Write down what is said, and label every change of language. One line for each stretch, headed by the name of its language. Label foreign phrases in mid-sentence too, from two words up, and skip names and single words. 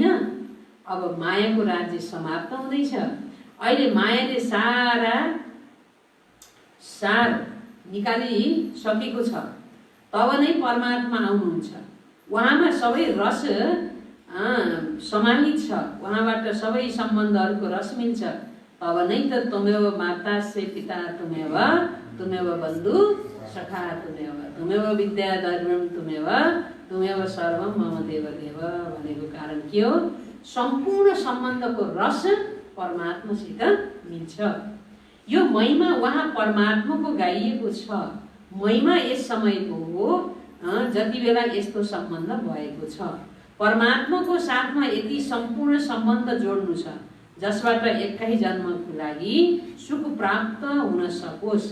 Nepali: अब मायाको राज्य समाप्त हुँदैछ। अहिले मायाले सार निकालिसकेको छ। तब नै परमात्मा आउनुहुन्छ। उहाँमा सबै रस समाहित छ, उहाँबाट सबै सम्बन्धहरूको रस मिल्छ। तब नै त
Sanskrit: तुमेव माता से पिता तुमेव, तुमेव बन्धु सखा तुमेव विद्या धर्मम तुमेव सर्वम मम देव देव
Nepali: भनेको कारण के हो? सम्पूर्ण सम्बन्धको रस परमात्मासित मिल्छ। यो महिमा उहाँ परमात्माको गाइएको छ। महिमा यस समयको हो जति बेला यस्तो सम्बन्ध भएको छ। परमात्माको साथमा यति सम्पूर्ण सम्बन्ध जोड्नु छ जसबाट एकै जन्मको लागि सुख प्राप्त हुन सकोस्।